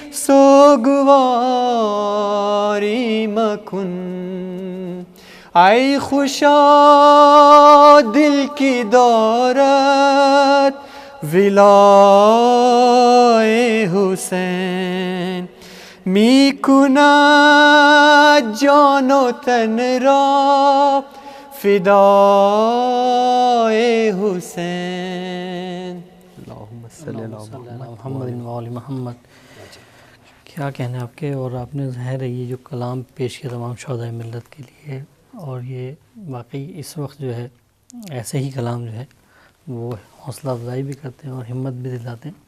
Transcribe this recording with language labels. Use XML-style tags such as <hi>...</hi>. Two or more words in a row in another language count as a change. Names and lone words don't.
<fa>سوگواری مکن ای خوشا دل کی دارد ولای حسین می کند جان و تن را فدای حسین</fa> <ar>اللہم صلی اللہ علیہ محمد و آل محمد.</ar> <ur>کیا کہنے آپ کے، اور آپ نے ظاہر ہے یہ جو کلام پیش کیا تمام شہدائے ملت کے لیے، اور یہ واقعی اس وقت جو ہے ایسے ہی کلام جو ہے وہ حوصلہ افزائی بھی کرتے ہیں اور ہمت بھی دلاتے ہیں.</ur>